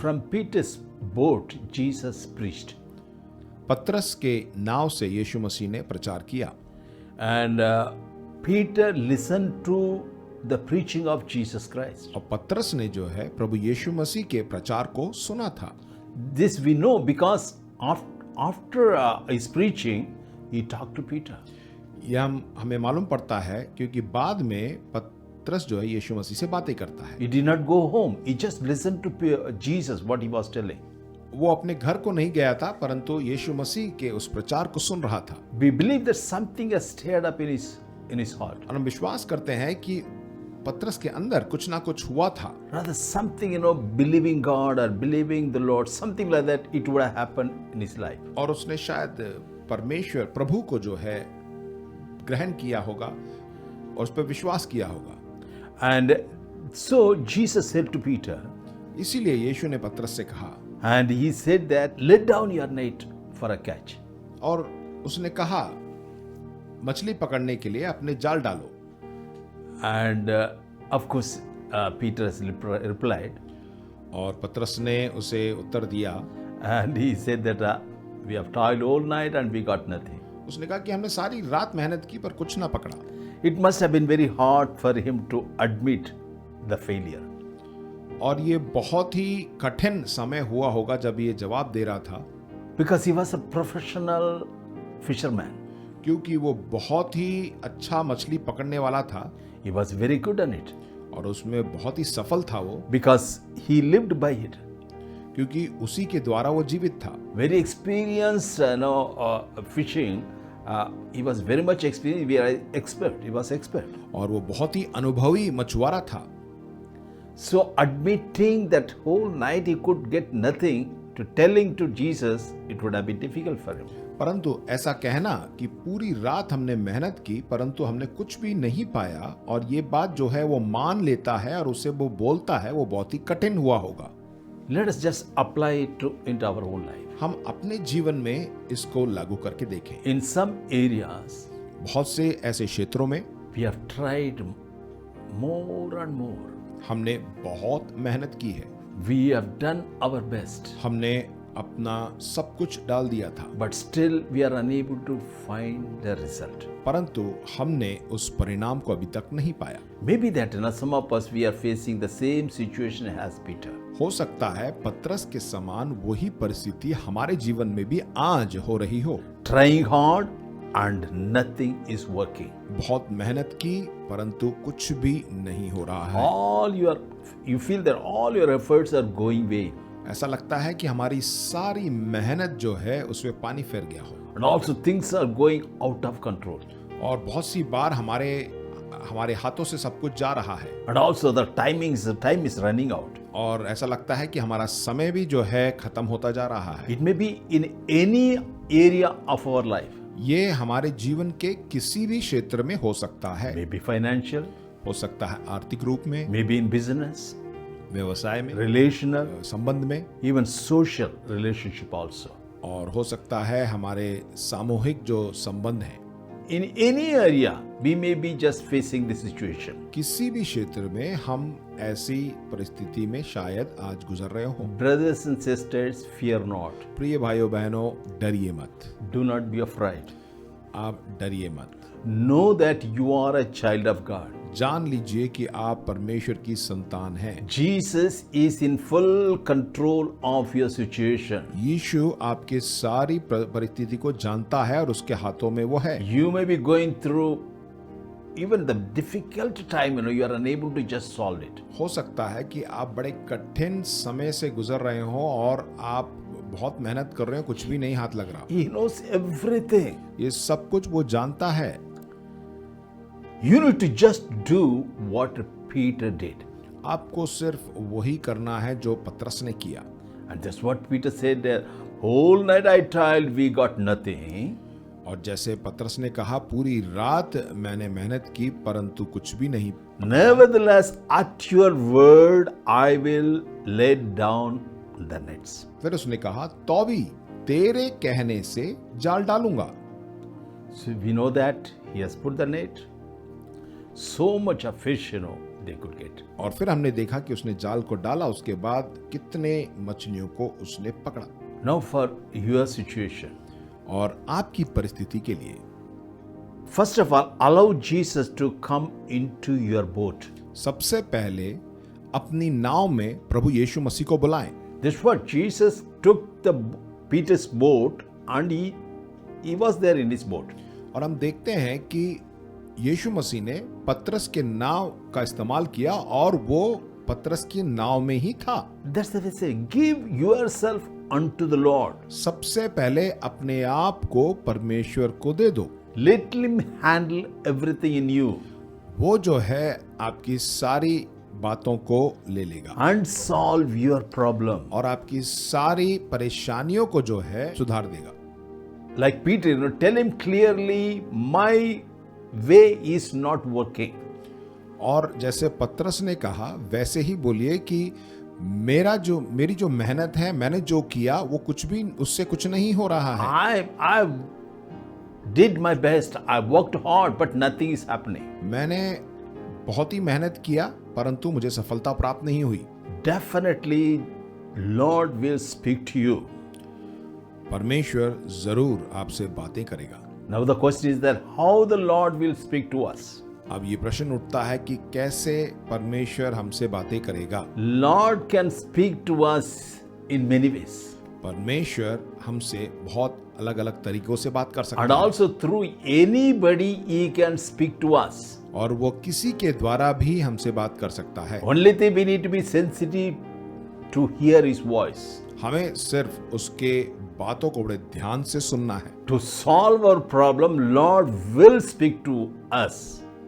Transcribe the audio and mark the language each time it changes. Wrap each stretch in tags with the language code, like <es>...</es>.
<en>From Peter's boat, Jesus preached.</en> <hi>पतरस के नाव से यीशु मसीह ने प्रचार किया,</hi> <en>And Peter listened to the preaching of Jesus Christ.</en> <hi>और पतरस ने जो है प्रभु यीशु मसीह के प्रचार को सुना था।</hi> <en>This we know because after his preaching, he talked to Peter.</en> <hi>यह हमें मालूम पड़ता है क्योंकि बाद में पतरस जो है यीशु मसीह से बातें करता है।</hi> <en>He did not go home. He just listened to Jesus, what he was telling.</en> <hi>वो अपने घर को नहीं गया था, परंतु यीशु मसीह के उस प्रचार को सुन रहा था।</hi> <en>We believe that something has stirred up in his in his heart.</en> <hi>और हम विश्वास करते हैं कि पतरस के अंदर कुछ ना कुछ हुआ था,</hi> <en>Rather, something, believing God or believing the Lord, something like that, it would have happened in his life.</en> <hi>और उसने शायद परमेश्वर प्रभु को जो है ग्रहण किया होगा और उस पर विश्वास किया होगा।</hi> <en>And so Jesus said to Peter,</en> <hi>इसीलिए यीशु ने पतरस से कहा,</hi> <en>and he said that, let down your net for a catch.</en> <hi>और उसने कहा मछली पकड़ने के लिए अपने जाल डालो।</hi> <en>And of course, Peter has replied,</en> <hi>और पतरस ने उसे उत्तर दिया,</hi> <en>and he said that we have toiled all night and we got nothing.</en> <hi>उसने कहा कि हमने सारी रात मेहनत की पर कुछ ना पकड़ा।</hi> <en>It must have been very hard for him to admit the failure.</en> <hi>और ये बहुत ही कठिन समय हुआ होगा जब ये जवाब दे रहा था,</hi> <en>Because he was a professional fisherman.</en> <hi>क्योंकि वो बहुत ही अच्छा मछली पकड़ने वाला था</hi> <en>He was very good on it.</en> <hi>और उसमें बहुत ही सफल था वो,</hi> <en>Because he lived by it.</en> <hi>क्योंकि उसी के द्वारा वो जीवित था।</hi> <en>Very experienced, fishing. He was very much experienced. We are expert. He was expert.</en> <hi>और वो बहुत ही अनुभवी मछुआरा था।</hi> <en>So admitting that whole night he could get nothing, to telling to Jesus, it would have been difficult for him.</en> <hi>परंतु ऐसा कहना कि पूरी रात हमने मेहनत की परंतु हमने कुछ भी नहीं पाया, और ये बात जो है वो मान लेता है और उसे वो बोलता है, वो बहुत ही कठिन हुआ होगा।</hi> <en>Let us just apply it into our own life.</en> <hi>हम अपने जीवन में इसको लागू करके देखें।</hi> <en>In some areas,</en> <hi>बहुत से ऐसे क्षेत्रों में</hi> <en>we have tried more and more.</en> <hi>हमने बहुत मेहनत की है,</hi> <en>We have done our best,</en> <hi>हमने अपना सब कुछ डाल दिया था,</hi> <en>but still we are unable to find the result.</en> <hi>परंतु हमने उस परिणाम को अभी तक नहीं पाया।</hi> <en>Maybe that some of us we are facing the same situation as Peter.</en> <hi>हो सकता है पतरस के समान वही परिस्थिति हमारे जीवन में भी आज हो रही हो।</hi> <en>Trying hard and nothing is working.</en> <hi>बहुत मेहनत की परंतु कुछ भी नहीं हो रहा है।</hi> <en>You feel that all your efforts are going vain.</en> <hi>ऐसा लगता है कि हमारी सारी मेहनत जो है उसमें पानी फिर गया हो,</hi> <en>And also things are going out of control.</en> <hi>और बहुत सी बार हमारे हाथों से सब कुछ जा रहा है,</hi> <en>And also the time is running out.</en> <hi>और ऐसा लगता है कि हमारा समय भी जो है खत्म होता जा रहा है।</hi> <en>It may be in any area of our life.</en> <hi>ये हमारे जीवन के किसी भी क्षेत्र में हो सकता है,</hi> <en>Maybe financial,</en> <hi>हो सकता है आर्थिक रूप में,</hi> <en>maybe in business,</en> <hi>व्यवसाय में,</hi> <en>relational,</en> <hi>संबंध में,</hi> <en>even social relationship also.</en> <hi>और हो सकता है हमारे सामूहिक जो संबंध हैं।</hi> <en>In any area, we may be just facing this situation.</en> <hi>किसी भी क्षेत्र में हम ऐसी परिस्थिति में शायद आज गुजर रहे हो।</hi> <en>Brothers and sisters, fear not.</en> <hi>प्रिय भाइयों बहनों, डरिए मत,</hi> <en>Do not be afraid.</en> <hi>आप डरिए मत।</hi> <en>Know that you are a child of God.</en> <hi>जान लीजिए कि आप परमेश्वर की संतान हैं।</hi> <en>Jesus is in full control of your situation.</en> <hi>यीशु आपके सारी परिस्थिति को जानता है और उसके हाथों में वो है।</hi> <en>You may be going through even the difficult time, you are unable to just solve it.</en> <hi>हो सकता है कि आप बड़े कठिन समय से गुजर रहे हो और आप बहुत मेहनत कर रहे हो, कुछ भी नहीं हाथ लग रहा।</hi> <en>He knows everything.</en> <hi>ये सब कुछ वो जानता है।</hi> <en>You need to just do what Peter did.</en> <hi>आपको सिर्फ वही करना है जो पतरस ने किया।</hi> <en>And that's what Peter said there. Whole night I toiled, we got nothing.</en> <hi>और जैसे पतरस ने कहा, पूरी रात मैंने मेहनत की परंतु कुछ भी नहीं।</hi> <en>Nevertheless, at your word, I will let down the nets.</en> <hi>फिर उसने कहा, तो भी तेरे कहने से जाल डालूंगा।</hi> <en>So we know that he has put the net. So much of fish, they could get.</en> <hi>और फिर हमने देखा कि उसने जाल को डाला, उसके बाद कितने मछलियों को उसने पकड़ा।</hi> <en>Now for your situation.</en> <hi>और आपकी परिस्थिति के लिए</hi> <en>First of all, allow Jesus to come into your boat.</en> <hi>सबसे पहले अपनी नाव में प्रभु यीशु मसीह को बुलाएं।</hi> <en>That's what Jesus took the Peter's boat and he was there in his boat.</en> <hi>और हम देखते हैं कि यीशु मसीह ने पतरस के नाव का इस्तेमाल किया और वो पतरस की नाव में ही था।</hi> <en>That's the way say, give yourself unto the Lord.</en> <hi>सबसे पहले अपने आप को परमेश्वर को दे दो।</hi> <en>Let him handle everything in you</en> <hi>वो जो है आपकी सारी बातों को ले लेगा</hi> <en>and solve your problem.</en> <hi>और आपकी सारी परेशानियों को जो है सुधार देगा।</hi> <en>Like Peter, tell him clearly, my way is not working.</en> <hi>और जैसे पतरस ने कहा वैसे ही बोलिए कि मेरी जो मेहनत है, मैंने जो किया वो कुछ भी उससे कुछ नहीं हो रहा है।</hi> <en>I did my best. I worked hard, but nothing is happening.</en> <hi>मैंने बहुत ही मेहनत किया परंतु मुझे सफलता प्राप्त नहीं हुई।</hi> <en>Definitely, Lord will speak to you.</en> <hi>परमेश्वर जरूर आपसे बातें करेगा।</hi> <en>Now the question is that how the Lord will speak to us.</en> <hi>अब ये प्रश्न उठता है कि कैसे परमेश्वर हमसे बातें करेगा।</hi> <en>Lord can speak to us in many ways.</en> <hi>परमेश्वर हमसे बहुत अलग अलग तरीकों से बात कर सकता</hi> <en>And</en> <hi>है</hi> <en>also through anybody He can speak to us.</en> <hi>और वो किसी के द्वारा भी हमसे बात कर सकता है।</hi> <en>Only thing we need to be sensitive to hear His voice.</en> <hi>हमें सिर्फ उसके बातों को बड़े ध्यान से सुनना है।</hi> <en>To solve our problem, Lord will speak to us.</en>